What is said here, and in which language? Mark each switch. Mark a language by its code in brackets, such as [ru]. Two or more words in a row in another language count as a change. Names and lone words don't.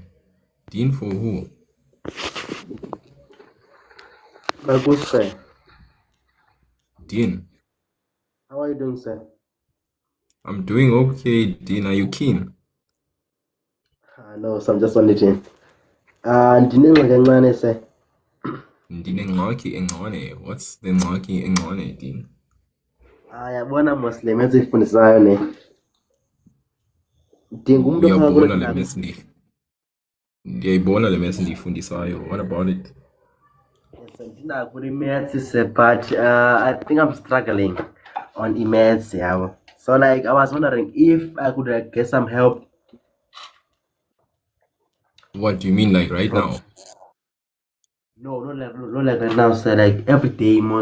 [en] Dean for who? My good sir. Dean. How are you doing, sir? I'm doing okay, Dean. Are you keen? No, so I'm just on it. [xh] Ndinengxaki encane, sir. Ndinengxaki engcwane. [en] What's the [xh] ngxaki engcwane, [en] Dean? [xh] Yabona mos le maths uyifundisayo ne. Ndingumuntu ofaka Uyabona kule le maths ndiyayibona le maths ndiyifundisayo. [en] What about it? Yes, [xh] ndinako kule [en] maths, sir, but I think I'm struggling on maths, yeah. So like I was wondering if I could get some help. What do you mean, like right now? No, not like right now, sir. Like every day, mos.